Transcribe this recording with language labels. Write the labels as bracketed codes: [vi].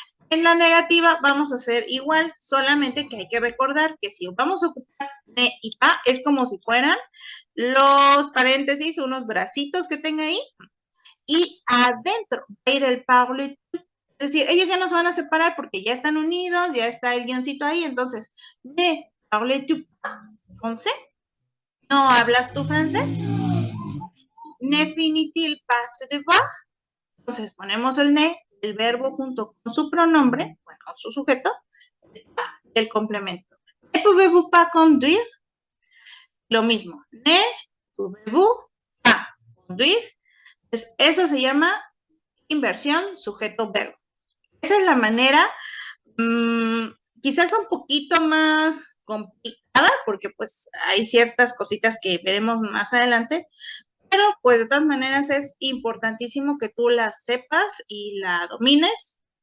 [es] En la negativa vamos a hacer igual, solamente que hay que recordar que si vamos a ocupar ne y pa, es como si fueran los paréntesis, unos bracitos que tenga ahí, y adentro va a ir el parler tu. Es decir, ellos ya no se van a separar porque ya están unidos, ya está el guioncito ahí, entonces, [fr] ne parles tu français? [es] ¿No hablas tu francés? [fr] Ne finit-il pas ce devoir? [es] Entonces ponemos el ne, el verbo junto con su pronombre, bueno, su sujeto, el complemento. [fr] Ne pouvez-vous pas conduire? [es] Lo mismo. [fr] Ne pouvez-vous pas conduire? [es] Entonces, eso se llama inversión sujeto-verbo. Esa es la manera, quizás un poquito más complicada, porque pues hay ciertas cositas que veremos más adelante, pero pues de todas maneras es importantísimo que tú la sepas y la domines.